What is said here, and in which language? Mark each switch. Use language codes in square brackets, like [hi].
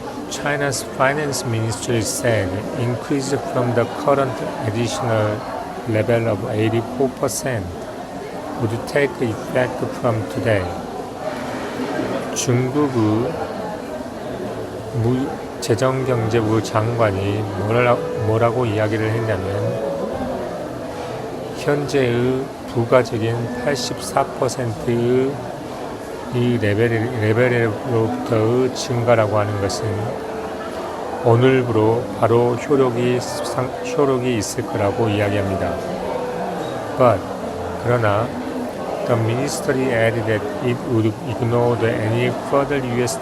[en] China's finance ministry said increase from the current additional level of 84% would take effect from today. [ko] 중국의 재정경제부 장관이 뭐라고 이야기를 했냐면 현재의 부가적인 84%의 이 레벨로부터의 증가라고 하는 것은 오늘부로 바로 효력이 있을 거라고 이야기합니다. 그러나 [en] the ministry added that it would ignore any further U.S.